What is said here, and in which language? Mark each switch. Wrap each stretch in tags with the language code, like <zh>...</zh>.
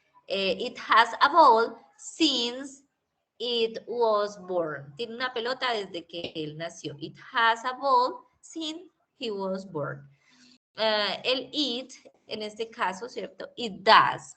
<en>It has a ball since it was born.</en> <es>Tiene una pelota desde que él nació.</es> <en>It has a ball since he was born.</en> <es>El it, en este caso, ¿cierto?</es> <en>It does.</en>